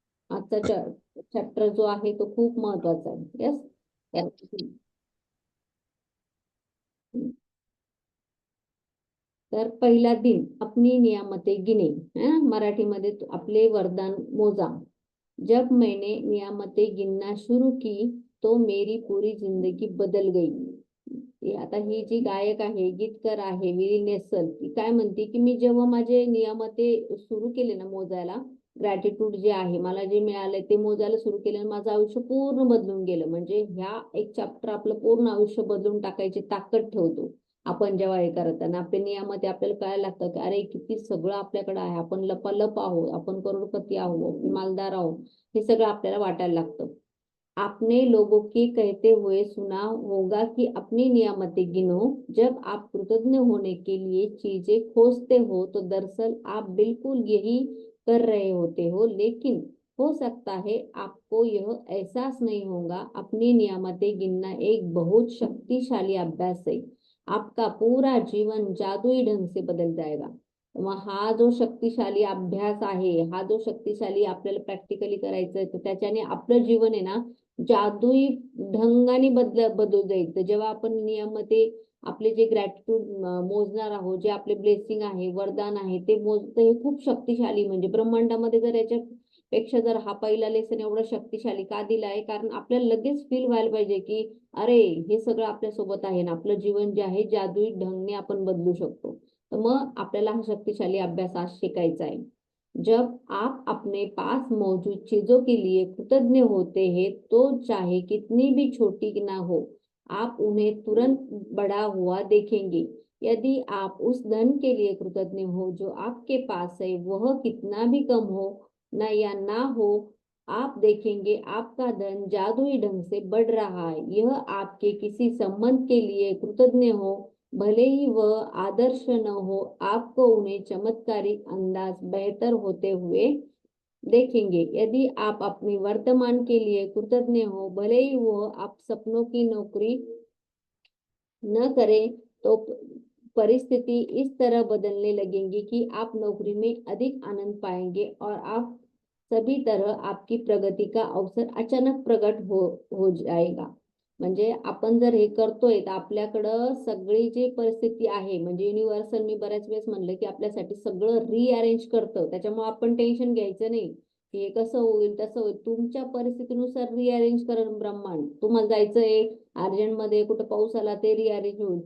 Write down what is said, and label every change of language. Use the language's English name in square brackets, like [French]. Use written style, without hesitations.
[Marathi] आजचा चॅप्टर जो आहे तो खूप महत्वाचा आहे. येस. [Hindi] तर पहिला दिन अपनी नियामते गिने. [Marathi] मराठीमध्ये आपले वरदान मोजा. [Hindi] जब मैंने नियामते गिनना शुरू की तो मेरी पूरी जिंदगी बदल गई. [Marathi] आता ही जी गायक आहे गीतकार आहे विरी नेसल ती काय म्हणते की मी जेव्हा माझे नियामते सुरू केले ना मोजायला ग्रॅटिट्यूड जे आहे मला जे मिळालंय ते मोजायला सुरू केलं माझं आयुष्य पूर्ण बदलून गेलं. म्हणजे ह्या एक चॅप्टर आपलं पूर्ण आयुष्य बदलून टाकायची ताकद ठेवतो. आपण जेव्हा हे करत आणि आपल्या नियमामध्ये आपल्याला कळायला लागतं की अरे किती सगळं आपल्याकडे आहे, आपण लपालप आहोत, आपण करोडपती आहोत, मालदार आहोत, हे सगळं आपल्याला वाटायला लागतं. [Hindi] आपने लोगों के कहते हुए सुना होगा कि अपनी नियामतें गिनो। जब आप कृतज्ञ होने के लिए चीजें खोजते हो तो दरअसल आप बिल्कुल यही कर रहे होते हो, लेकिन हो सकता है आपको यह एहसास नहीं होगा। अपनी नियामतें गिनना एक बहुत शक्तिशाली अभ्यास है। आपका पूरा जीवन जादुई ढंग से बदल जाएगा. [Marathi] मग हा जो शक्तिशाली अभ्यास आहे, हा जो शक्तिशाली आपल्याला प्रॅक्टिकली करायचा आहे, तर त्याच्याने आपलं जीवन आहे ना जादुई ढंगाने बदलू जाईल. तर जेव्हा आपण नियमामध्ये आपले जे ग्रॅटिट्यूड मोजणार आहोत, जे आपले ब्लेसिंग आहे, वरदान आहे, ते मोजतं हे खूप शक्तिशाली म्हणजे ब्रह्मांडामध्ये जर याच्या पेक्षा जर हा पहिला लेसन एवढा शक्तिशाली का दिलाय कारण आपल्याला लगेच फील व्हायला पाहिजे की अरे हे सगळं आपल्या सोबत आहे ना आपलं जीवन जे आहे जादुई ढंगने आपण बदलू शकतो. तर मग आपल्याला हा शक्तिशाली अभ्यास आज शिकायचा आहे. [Hindi] जब आप अपने पास मौजूद चीजों के लिए कृतज्ञ होते हैं तो चाहे कितनी भी छोटी ना हो आप उन्हें तुरंत बड़ा हुआ देखेंगे. यदि आप उस धन के लिए कृतज्ञ हो जो आपके पास है वह कितना भी कम हो ना या ना हो आप देखेंगे आपका धन जादुई ढंग से बढ़ रहा है. यह आपके किसी संबंध के लिए कृतज्ञ हो भले ही वह आदर्श न हो आपको उन्हें चमत्कारिक अंदाज बेहतर होते हुए देखेंगे. यदि आप अपने वर्तमान के लिए कृतज्ञ हो भले ही वो आप सपनों की नौकरी न करें तो परिस्थिति इस तरह बदलने लगेंगी कि आप नौकरी में अधिक आनंद पाएंगे और आप सभी तरह आपकी प्रगती का अवसर अचानक प्रकट हो जाएगा. [Marathi] म्हणजे आपण जर हे करतोय तर आपल्याकडं सगळी जी परिस्थिती आहे म्हणजे युनिव्हर्सल मी बऱ्याच वेळेस म्हणलं की आपल्यासाठी सगळं रिअरेंज करतं. त्याच्यामुळे आपण टेन्शन घ्यायचं नाही की हे कसं होईल तसं होईल. तुमच्या परिस्थितीनुसार रिअरेंज करेल ब्रह्मांड. तुम्हाला जायचंय अर्जंटमध्ये कुठं पाऊस आला ते रिअरेंज होईल.